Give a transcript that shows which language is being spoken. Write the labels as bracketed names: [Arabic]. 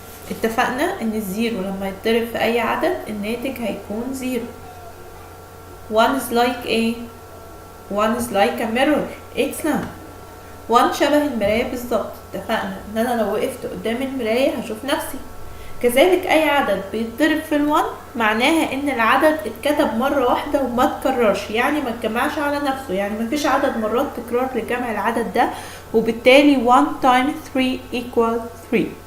[Arabic] اتفقنا ان الزيرو لما يتضرب في اي عدد الناتج هيكون 0. [English] 1 is like a 1 is like a mirror. [Arabic] excellent. 1 شبه المراية بالظبط. اتفقنا ان انا لو وقفت قدام المراية هشوف نفسي. كذلك اي عدد بيتضرب في ال1 معناها ان العدد اتكتب مرة واحدة وما تكررش، يعني ما اتجمعش على نفسه، يعني مفيش عدد مرات تكرار لجمع العدد ده، وبالتالي [English] 1 times 3 equals 3.